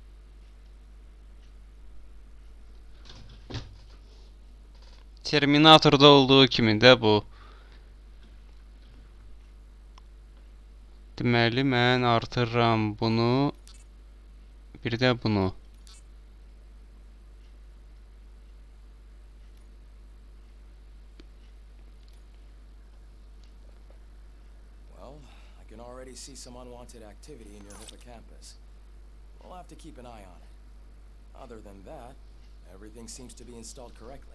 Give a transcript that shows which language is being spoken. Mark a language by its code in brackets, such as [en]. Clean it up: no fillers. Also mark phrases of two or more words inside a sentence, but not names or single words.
[az] Terminatorda olduğu kimi də bu. Deməli mən artırıram bunu. Bir də bunu. [en] Well, I can already see some unwanted activity in your hippocampus. We'll have to keep an eye on it. Other than that, everything seems to be installed correctly.